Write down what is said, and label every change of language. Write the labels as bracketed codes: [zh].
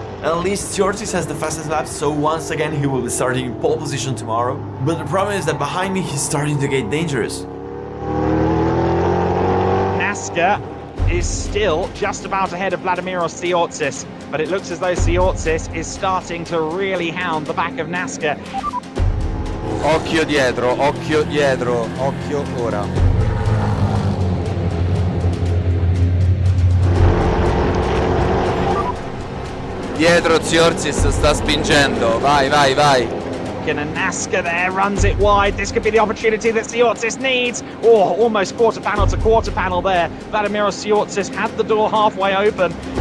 [en] At least Tsiortis has the fastest lap, so once again he will be starting in pole position tomorrow. But the problem is that behind me he's starting to get dangerous. Naska is still just about ahead of Vladimiros Tsiortis, but it looks as though Tsiortis is starting to really hound the back of Naska. [it] Occhio dietro, occhio ora. Dietro Tsiortis sta spingendo, vai. [en] And Naska there runs it wide. This could be the opportunity that Tsiortis needs. Oh, almost quarter panel to quarter panel there. Vladimiros Tsiortis had the door halfway open.